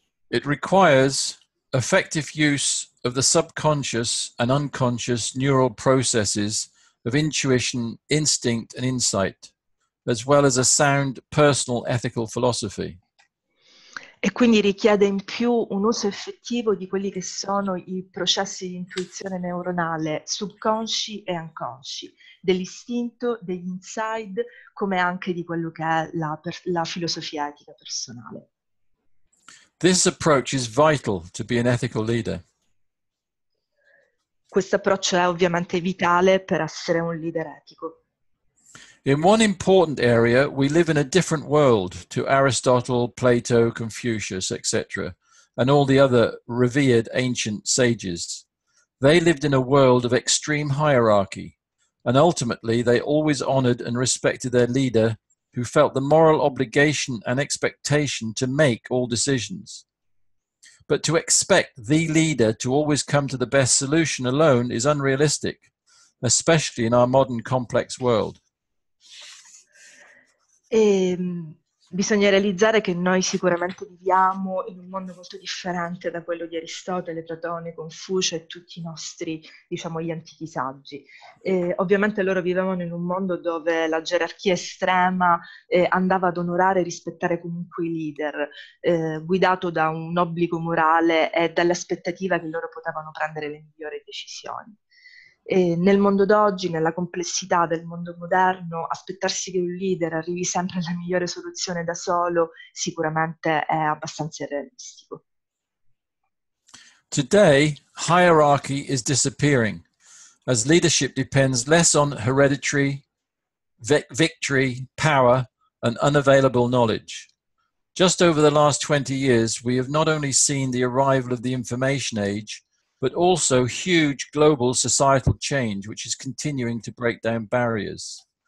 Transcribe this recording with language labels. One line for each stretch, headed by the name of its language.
English: It requires effective use of the subconscious and unconscious neural processes of intuition, instinct, and insight, as well as a sound personal ethical philosophy.
Italian: E quindi richiede in più un uso effettivo di quelli che sono i processi di intuizione neuronale subconsci e inconsci, dell'istinto, degli inside, come anche di quello che è la filosofia etica personale.
English: This approach is vital to be an ethical leader.
Italian: Questo approccio è ovviamente vitale per essere un leader etico.
English: In one important area, we live in a different world to Aristotle, Plato, Confucius, etc., and all the other revered ancient sages. They lived in a world of extreme hierarchy, and ultimately they always honored and respected their leader, who felt the moral obligation and expectation to make all decisions. But to expect the leader to always come to the best solution alone is unrealistic, especially in our modern complex world.
Italian: E bisogna realizzare che noi sicuramente viviamo in un mondo molto differente da quello di Aristotele, Platone, Confucio e tutti i nostri, diciamo, gli antichi saggi. Ovviamente loro vivevano in un mondo dove la gerarchia estrema andava ad onorare e rispettare comunque i leader, guidato da un obbligo morale e dall'aspettativa che loro potevano prendere le migliori decisioni. E nel mondo d'oggi, nella complessità del mondo moderno, aspettarsi che un leader arrivi sempre alla migliore soluzione da solo sicuramente è abbastanza irrealistico.
English: Today, hierarchy is disappearing as leadership depends less on hereditary, victory, power, and unavailable knowledge. Just over the last 20 years, we have not only seen the arrival of the information age, but also huge global societal change, which is continuing to break down barriers.